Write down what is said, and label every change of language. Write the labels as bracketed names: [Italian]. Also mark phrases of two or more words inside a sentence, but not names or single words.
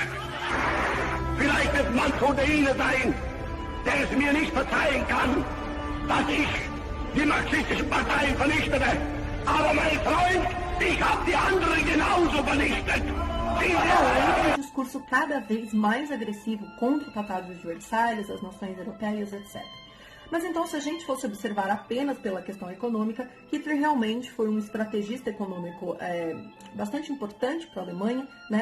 [German] Vielleicht wird manch unter Ihnen sein, der es mir nicht verzeihen kann, dass ich die marxistischen Parteien vernichtete. Aber mein Freund, ich habe die anderen genauso vernichtet. [Portuguese] Um discurso cada vez mais agressivo contra o Tratado de Versalhes, as nações europeias, etc. Mas então, se a gente fosse observar apenas pela questão econômica, Hitler realmente foi um estrategista econômico bastante importante para a Alemanha, né?